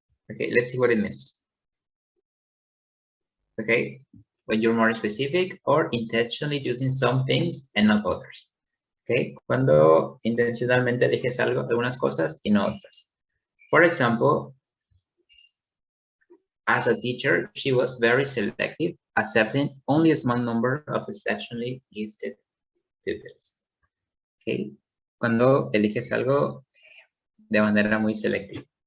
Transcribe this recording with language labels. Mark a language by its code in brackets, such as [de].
[en] Okay, let's see what it means. Okay, when you're more specific or intentionally choosing some things and not others. [es] Okay, cuando intencionalmente eliges algo, algunas cosas y no otras. [en] For example, as a teacher, she was very selective, accepting only a small number of exceptionally gifted pupils. [es] Okay, cuando eliges algo de manera muy selectiva.